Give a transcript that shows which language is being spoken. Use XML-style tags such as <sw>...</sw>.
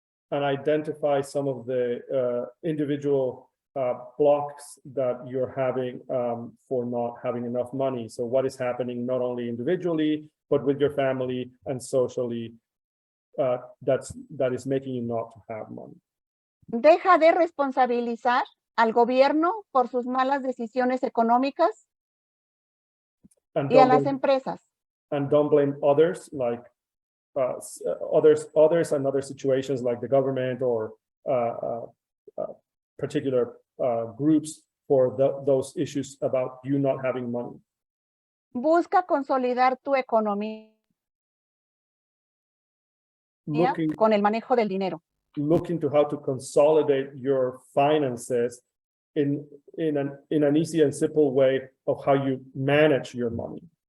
<en>And identify some of the individual blocks that you're having for not having enough money. So what is happening not only individually, but with your family and socially that is making you not to have money.</en> <es>Deja de responsabilizar al gobierno por sus malas decisiones económicas y a las empresas.</es> <en>And don't blame others, like others and other situations like the government or particular groups for those issues about you not having money.</en> <es>Busca consolidar tu economía con el manejo del dinero.</es> <en>Look into how to consolidate your finances in an easy and simple way of how you manage your money.</en>